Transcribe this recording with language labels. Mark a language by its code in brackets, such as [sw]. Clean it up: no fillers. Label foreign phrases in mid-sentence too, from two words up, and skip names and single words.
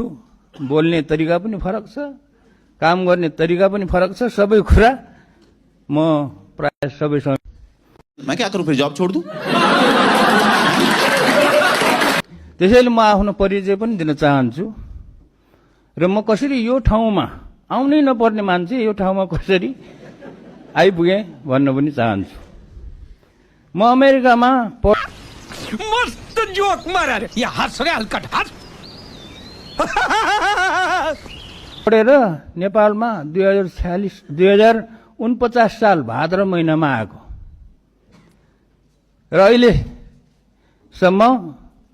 [ne] बोल्ने तरिका पनि फरक छ, काम गर्ने तरिका पनि फरक छ। सबै कुरा म प्राय सबैसँग। [hi] मैं क्या करूं फिर, जॉब छोड़ दूं? [ne] त्यसैले म आफ्नो परिचय पनि दिन चाहन्छु। र म कसरी यो ठाउँमा आउनै नपर्ने मान्छे यो ठाउँमा कसरी आइपुगेँ भन्न पनि चाहन्छु। म अमेरिकामा [hi] मस्त जोक मारा रे या हंस रे हल्का हंस [ne] पढेर नेपालमा 2049 साल भाद्र महिनामा आएको र अहिलेसम्म